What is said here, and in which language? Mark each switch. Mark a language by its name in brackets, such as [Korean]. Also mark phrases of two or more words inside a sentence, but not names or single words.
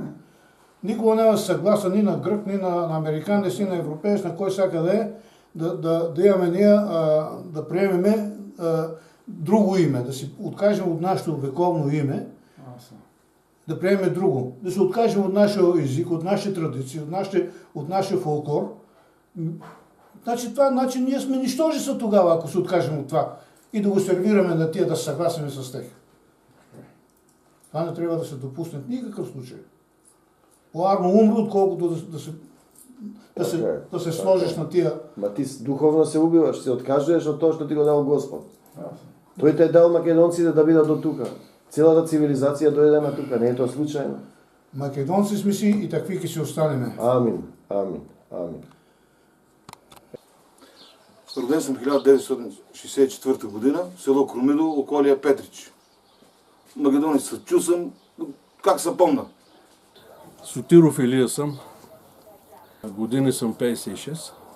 [Bulgarian] Никога няма да се съгласа ни на грък, ни на американец, ни на европеец, на кой всяка да е, да имаме ние, да приемеме друго име, да си откажем от нашето вековно име, да приемем друго, да се откажем от нашия език, от нашите традиции, от нашия фолклор Значи, ние сме нищожества тогава, ако се откажем от това и да го сервираме на тия да се съгласиме с тях. Това не трябва да се допусне в никакъв случай. По-арно умро, отколкото да се сложиш на тия. [Macedonian] Ма ти духовно се убиваш, се откажеш от тоа што ти го дал Господ. Тој те дал македонците да бидат до тука. Целата цивилизација дојде на тука, не е тоа случајно. Македонци сме си и такви ќе си останеме. Амин, амин, амин. [Bulgarian] Роден съм 1964 година, село Крумидо, околия Петрич. Македонец се чу съм, как се помна. Сотиров Илия съм. Години съм 56.